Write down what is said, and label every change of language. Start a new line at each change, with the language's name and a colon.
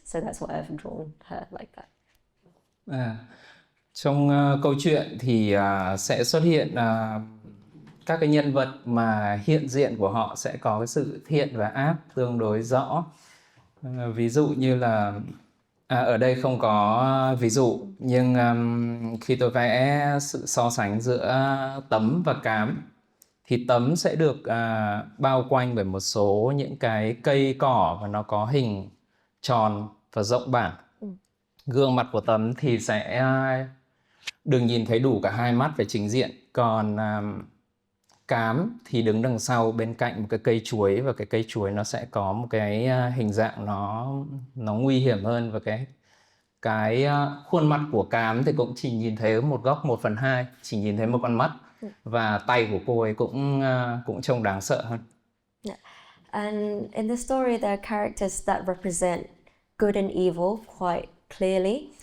English: So that's why I've drawn her like that.
Vietnamese: Trong câu chuyện thì sẽ xuất hiện các cái nhân vật mà hiện diện của họ sẽ có cái sự thiện và ác tương đối rõ. Ví dụ như là ở đây không có ví dụ, nhưng khi tôi vẽ sự so sánh giữa Tấm và Cám thì Tấm sẽ được bao quanh bởi một số những cái cây cỏ và nó có hình tròn và rộng bản. Gương mặt của Tấm thì sẽ đừng nhìn thấy đủ cả hai mắt về chính diện, còn Cám thì đứng đằng sau bên cạnh một cái cây chuối, và cái cây chuối nó sẽ có một cái hình dạng nó nguy hiểm hơn, và cái khuôn mặt của Cám thì cũng chỉ nhìn thấy một góc 1/2, chỉ nhìn thấy một con mắt, và tay của cô ấy cũng trông đáng sợ hơn.
English: Yeah. And in the story there are characters that represent good and evil quite clearly.